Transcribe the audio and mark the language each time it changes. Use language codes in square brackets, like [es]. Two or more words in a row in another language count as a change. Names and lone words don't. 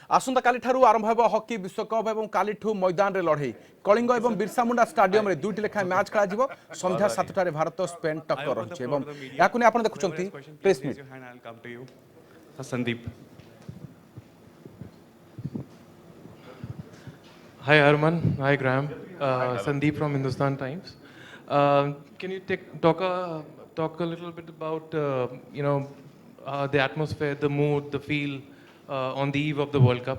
[or] ଆସନ୍ତା କାଲି ଠାରୁ ଆରମ୍ଭ ହେବ ହକି ବିଶ୍ୱକପ ଏବଂ କାଲିଠୁ ମଇଦାନ ରେ ଲଢ଼େଇ କଳିଙ୍ଗ ଏବଂ ବିରସା ମୁଣ୍ଡା ଷ୍ଟାଡିୟମ ରେ ଦୁଇଟି ଲେଖା ମ୍ୟାଚ ଖେଳା ଯିବ ସନ୍ଧ୍ୟା 7ଟାରେ ଭାରତ ସ୍ପେନ ଟକ୍କର ରହିଛି ଏବଂ ଯାହାକୁ ନେ ଆପଣ ଦେଖୁଛନ୍ତି [en] press meet संदीप। Hi Arman, hi Graham, Sandeep from Hindustan Times. Can you talk a little bit about the atmosphere, the mood, the feel on the eve of the World Cup?